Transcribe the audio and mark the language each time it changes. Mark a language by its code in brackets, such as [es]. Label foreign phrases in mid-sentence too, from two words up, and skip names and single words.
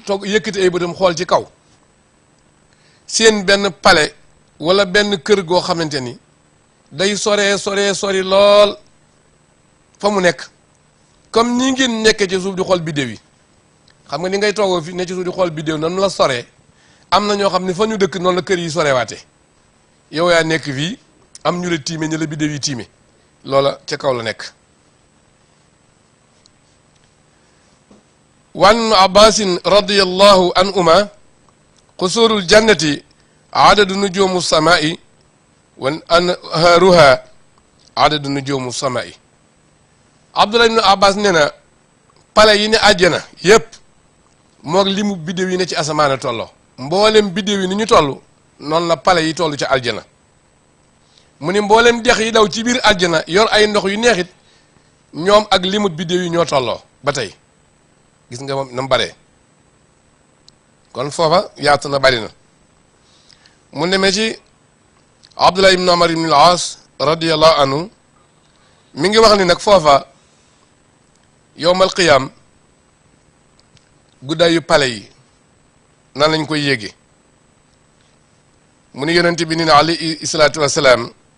[wo] toog yëkkati ay bëtam xool ci kaw seen benn palais wala benn kër goo xamante ni day sori lool fa mu nekk comme ni ngeen nekkee ci suuf di xool biddéew yi xam nga ni ngay toogoo fi ne ci suuf di xool biddéew noonu la soree am na ñoo xam ne fa ñu dëkk noonu la kër yi sorewaate yow yaa nekk fii am ñu la tiime ñu la biddéew yi tiime loola ca kaw la nekk [ar] وعن عباس رضي الله عنهما قصور الجنة عدد نجوم السماء وأنهارها عدد نجوم السماء wa anhaaruha adadu nujumu samai abdullah ibnu abbas [wo] nee na pale yi ne àjjana yépp moog limu biddéew yi ne ci asamaana tolloo mboolem biddéew yi ni ñu toll noonu la pale yi toll ca aljana mu ni mboolem dex yi daw ci biir aljana yor ay ndox yu neexit ñoom ak limut biddéew yi ñoo tolloo ba tey gis nga moom na mu baree kon foofa yaatu na bari na mu demee ci abdullah ibn amar ibn al-aas [ar] رضي الله عنه [wo] mi ngi wax ni nag foofa [ar] يوم القيامة [wo] guddaayu pale yi nan lañ koy yéege mu ni yonente bi ni na [ar] عليه الصلاة والسلام